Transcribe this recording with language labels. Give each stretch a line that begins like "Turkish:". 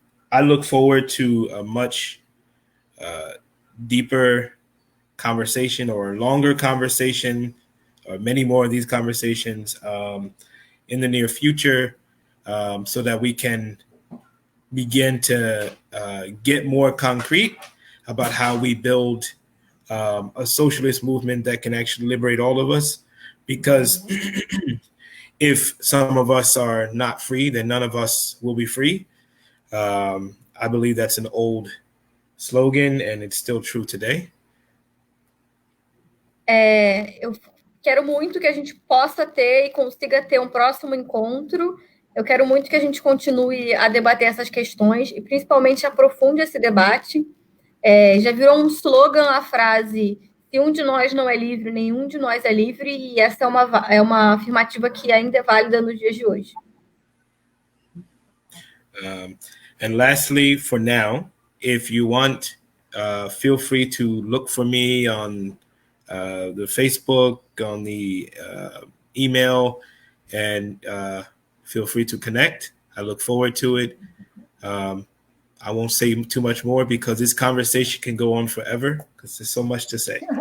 English: I look forward to a much deeper conversation or longer conversation or many more of these conversations in the near future so that we can begin to get more concrete about how we build a socialist movement that can actually liberate all of us. Because if some of us are not free, then none of us will be free. I believe that's an old slogan and it's still true today.
Portuguese: Eu quero muito que a gente possa ter e consiga ter um próximo encontro. Eu quero muito que a gente continue a debater essas questões e principalmente aprofunde esse debate. Já virou um slogan a frase: se um de nós não é livre, nenhum de nós é livre, e essa é uma afirmativa que ainda é válida nos dias de hoje.
English: And lastly, for now, if you want, feel free to look for me on the Facebook, on the email, and feel free to connect. I look forward to it. I won't say too much more because this conversation can go on forever because there's so much to say.